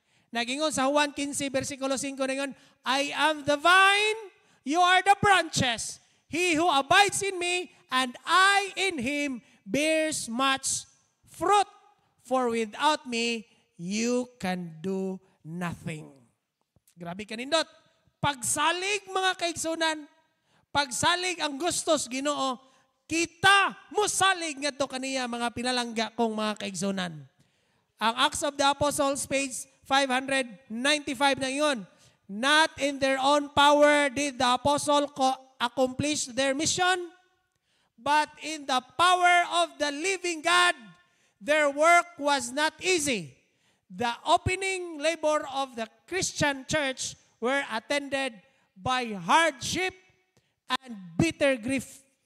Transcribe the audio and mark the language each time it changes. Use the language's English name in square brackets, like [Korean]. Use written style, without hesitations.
[Cebuano] Nagingon sa Juan 15 versikulo 5 ningon, [English] I am the vine, you are the branches. He who abides in me and I in him bears much fruit. For without me, you can do nothing. [Cebuano] Grabe kanindot. Pagsalig mga kaigsunan, pagsalig ang gustos Ginoo, kita musalig ngadto kaniya mga pinalangga kong mga kaigsunan. [English] Ang Acts of the Apostles page 595 [Cebuano] na iyon. [English] Not in their own power did the apostle accomplish their mission, but in the power of the living God. Their work was not easy. The opening labor of the Christian church were attended by hardship and bitter grief.